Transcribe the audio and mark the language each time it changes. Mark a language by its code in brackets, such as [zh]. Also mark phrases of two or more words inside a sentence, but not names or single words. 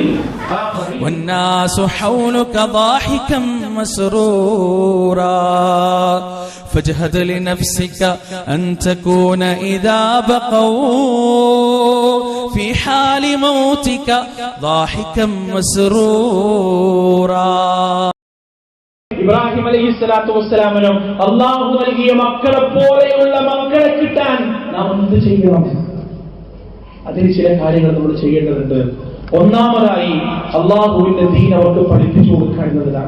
[ar] والناس حولك ضاحكا مسرورا فاجهد لنفسك أن تكون إذا بقوا في حال موتك ضاحكا مسرورا. [ml] ഇബ്രാഹിം [ar] عليه الصلاة والسلام [ml] അല്ലാഹു നൽകിയ മക്കളെ പോലെയുള്ള മക്കളെ കിട്ടാൻ നാം എന്ത് ചെയ്യണം? അതിന് ചില കാര്യങ്ങൾ നമ്മൾ ചെയ്യേണ്ടതുണ്ട്. ഒന്നാമതായി അല്ലാഹുവിന്റെ ദീൻ അവർക്ക് പഠിപ്പിച്ചു കൊടുക്കുക എന്നതാണ്.